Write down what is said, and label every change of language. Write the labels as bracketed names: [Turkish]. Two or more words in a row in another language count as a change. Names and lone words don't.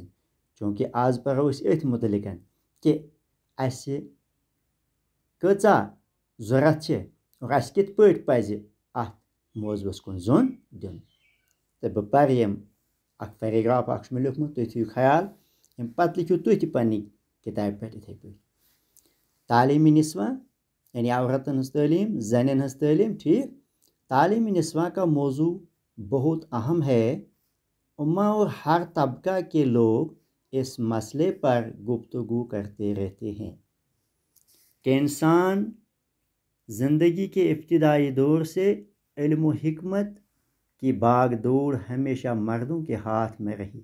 [Kashmiri] चूँकि आज पढ़ो अथ मुतलिकन कि अस कचा जरूरत और अस कित पट पज अथ मौजूस कुन जोन दिन। तो बह पर अख पैराग्राफ अख मे लिखमुत तुम थो ख्याल अम पत लिखियो तुह तह पन्नी किताब पे इथे पे। [Urdu] تعلیمی نسواں [Kashmiri] यानी औरतन हज तालीम ज़नन हज तालीम ठीक। [Urdu] تعلیمی نسواں کا موضوع بہت اہم ہے. امہ اور ہر طبقہ کے لوگ اس مسئلے پر گفتگو کرتے رہتے ہیں کہ انسان زندگی کے ابتدائی دور سے علم و حکمت کی بھاگ دوڑ ہمیشہ مردوں کے ہاتھ میں رہی.